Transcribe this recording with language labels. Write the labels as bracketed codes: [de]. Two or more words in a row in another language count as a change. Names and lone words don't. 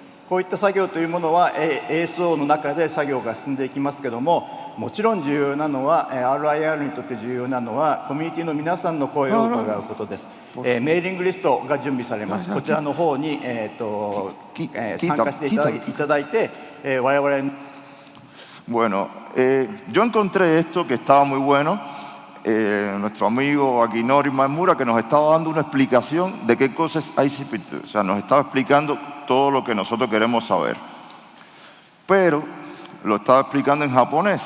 [ja] こういった作業というものは ASO の中で作業が進んでいきますけども、もちろん重要なのは RIR にとって重要なのはコミュニティの皆さんの声を伺うことです。メーリングリストが準備されます。こちらの方に、参加していただいて、我々 [es] Bueno, yo encontré esto que estaba muy bueno. Nuestro amigo Akinori Maemura, que nos estaba dando una explicación de qué cosa es ICP2. O sea, nos estaba explicando todo lo que nosotros queremos saber. Pero lo estaba explicando en japonés.